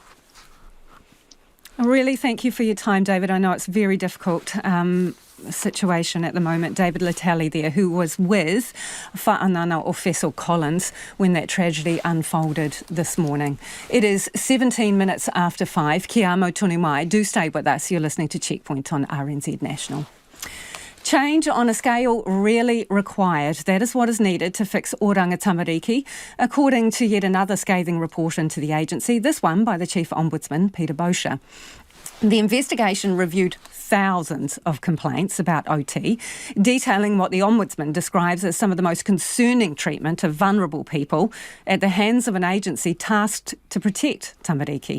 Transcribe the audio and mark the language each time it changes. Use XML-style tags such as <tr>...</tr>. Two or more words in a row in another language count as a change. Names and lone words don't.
<en>I really thank you for your time, David. I know it's a very difficult situation at the moment. David Latali there, who was with Fanana or Efeso Collins when that tragedy unfolded this morning. It is 17 minutes after 5.</en> <mi>Kia amo tonu mai.</mi> <en>Do stay with us. You're listening to Checkpoint on RNZ National. Change on a scale really required. That is what is needed to fix Oranga Tamariki, according to yet another scathing report into the agency, this one by the Chief Ombudsman, Peter Bosher. The investigation reviewed thousands of complaints about OT, detailing what the Ombudsman describes as some of the most concerning treatment of vulnerable people at the hands of an agency tasked to protect Tamariki.</en>